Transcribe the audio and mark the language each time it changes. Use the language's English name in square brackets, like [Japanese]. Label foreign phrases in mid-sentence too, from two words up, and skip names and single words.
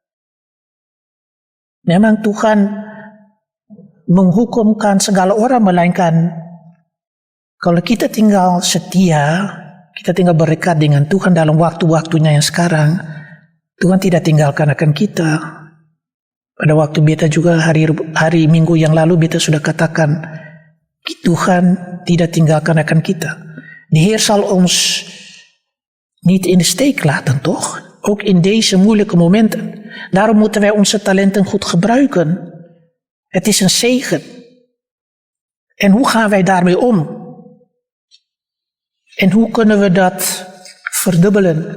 [Indonesian] Memang Tuhan menghukumkan segala orang, melainkan kalau kita tinggal setia, kita tinggal berdekat dengan Tuhan dalam waktu-waktunya yang sekarang, Tuhan tidak tinggalkan akan kita. Pada waktu beta juga hari Minggu yang lalu beta sudah katakan, Tuhan tidak tinggalkan akan kita. [Dutch] De Heer zal ons niet in de steek laten, toch? Ook in deze moeilijke momenten. Daarom moeten wij onze talenten goed gebruiken. Het is een zegen. En hoe gaan wij daarmee om? En hoe kunnen we dat verdubbelen?